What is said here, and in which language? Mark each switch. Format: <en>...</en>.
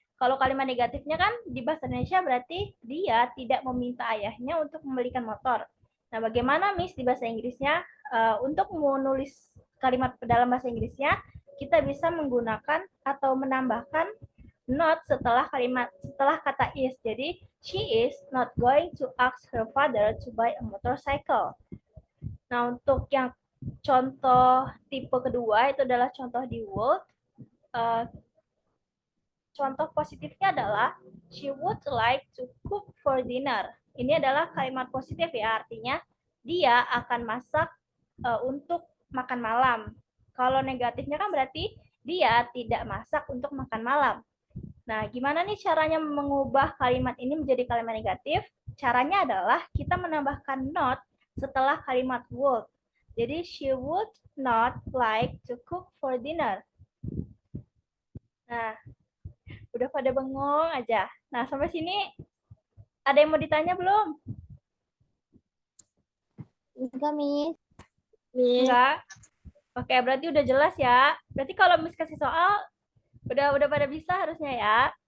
<id>Kalau kalimat negatifnya kan di bahasa Indonesia berarti dia tidak meminta ayahnya untuk membelikan motor. Nah, bagaimana Miss di bahasa Inggrisnya? Untuk menulis kalimat dalam bahasa Inggrisnya, kita bisa menggunakan atau menambahkan not setelah kata is. Jadi</id> <en>she is not going to ask her father to buy a motorcycle.</en> <id>Nah, untuk yang contoh tipe kedua itu adalah contoh di would. Contoh positifnya adalah</id> <en>she would like to cook for dinner.</en> <id>Ini adalah kalimat positif ya, artinya dia akan masak untuk makan malam. Kalau negatifnya kan berarti dia tidak masak untuk makan malam. Nah, gimana nih caranya mengubah kalimat ini menjadi kalimat negatif? Caranya adalah kita menambahkan not setelah kalimat would. Jadi,</id> <en>she would not like to cook for dinner.</en> <id>Nah, udah pada bengong aja. Nah, sampai sini ada yang mau ditanya belum? Enggak, Miss. Enggak? Oke, berarti udah jelas ya. Berarti kalau Miss kasih soal, udah pada bisa harusnya ya.</id>